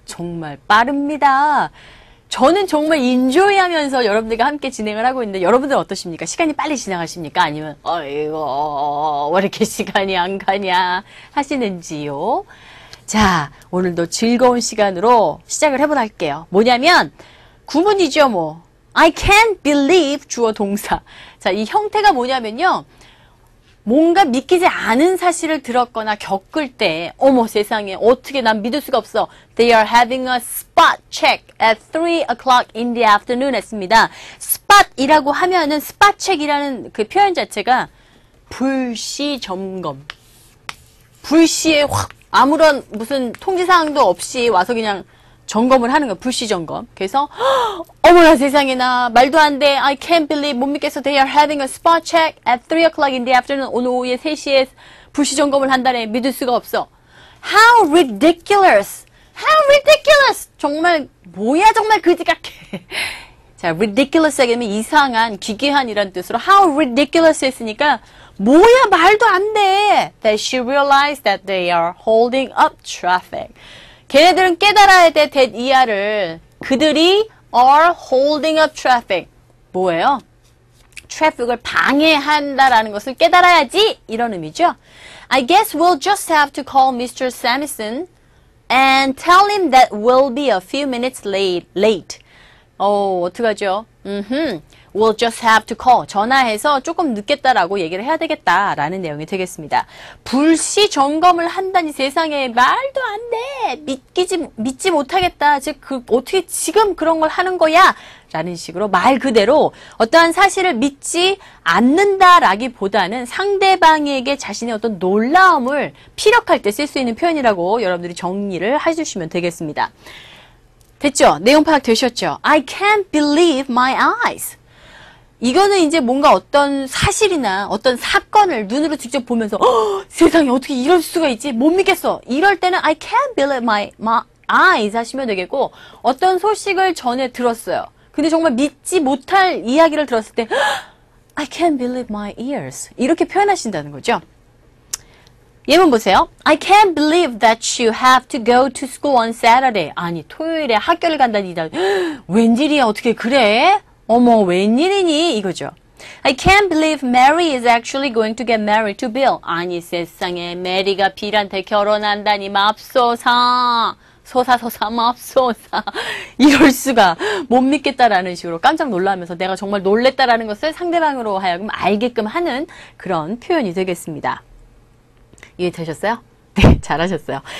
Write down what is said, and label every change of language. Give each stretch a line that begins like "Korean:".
Korean: 정말 빠릅니다. 저는 정말 인조이하면서 여러분들과 함께 진행을 하고 있는데 여러분들 어떠십니까? 시간이 빨리 지나가십니까? 아니면 어이구 왜 이렇게 시간이 안 가냐 하시는지요? 자, 오늘도 즐거운 시간으로 시작을 해보도록 할게요. 뭐냐면 구문이죠, 뭐.
English: I can't believe
Korean: 주어 동사. 자, 이 형태가 뭐냐면요. 뭔가 믿기지 않은 사실을 들었거나 겪을 때 어머 세상에 어떻게 난 믿을 수가 없어.
English: They are having a spot check at 3 o'clock in the afternoon
Korean: 했습니다. spot이라고 하면은 spot check이라는 그 표현 자체가 불시 점검. 불시에 확 아무런 무슨 통지사항도 없이 와서 그냥 점검을 하는 거야. 불시 점검. 그래서 어머나 세상에나 말도 안 돼.
English: I can't believe
Korean: 못 믿겠어.
English: They are having a spot check at 3 o'clock in the afternoon.
Korean: 오늘 오후에 3시에 불시 점검을 한다네. 믿을 수가 없어.
English: How ridiculous. How ridiculous.
Korean: 정말 뭐야 정말 그지 같게. 자, ridiculous 하게 되면 이상한, 기괴한이라는 뜻으로
English: how ridiculous
Korean: 했으니까 뭐야 말도 안 돼.
English: That she realized that they are holding up traffic.
Korean: 걔네들은 깨달아야 돼, that 이하를. 그들이
English: are holding up traffic.
Korean: 뭐예요? 트래픽을 방해한다라는 것을 깨달아야지. 이런 의미죠.
English: I guess we'll just have to call Mr. Samson and tell him that we'll be a few minutes late.
Korean: 어떡하죠?
English: We'll just have to call.
Korean: 전화해서 조금 늦겠다라고 얘기를 해야 되겠다라는 내용이 되겠습니다. 불시 점검을 한다니 세상에 말도 안 돼. 믿지 못하겠다. 즉, 어떻게 지금 그런 걸 하는 거야? 라는 식으로 말 그대로 어떠한 사실을 믿지 않는다라기보다는 상대방에게 자신의 어떤 놀라움을 피력할 때 쓸 수 있는 표현이라고 여러분들이 정리를 해주시면 되겠습니다. 됐죠? 내용 파악 되셨죠?
English: I can't believe my eyes.
Korean: 이거는 이제 뭔가 어떤 사실이나 어떤 사건을 눈으로 직접 보면서 세상에 어떻게 이럴 수가 있지? 못 믿겠어. 이럴 때는
English: I can't believe my eyes
Korean: 하시면 되겠고 어떤 소식을 전에 들었어요. 근데 정말 믿지 못할 이야기를 들었을 때
English: I can't believe my ears.
Korean: 이렇게 표현하신다는 거죠. 예문 보세요.
English: I can't believe that you have to go to school on Saturday.
Korean: 아니 토요일에 학교를 간다니 웬일이야 어떻게 그래? 어머 웬일이니 이거죠.
English: I can't believe Mary is actually going to get married to Bill.
Korean: 아니 세상에 메리가 빌한테 결혼한다니 맙소사. 소사 맙소사. 이럴 수가 못 믿겠다라는 식으로 깜짝 놀라면서 내가 정말 놀랬다라는 것을 상대방으로 하여금 알게끔 하는 그런 표현이 되겠습니다. 이해되셨어요? 네, 잘하셨어요.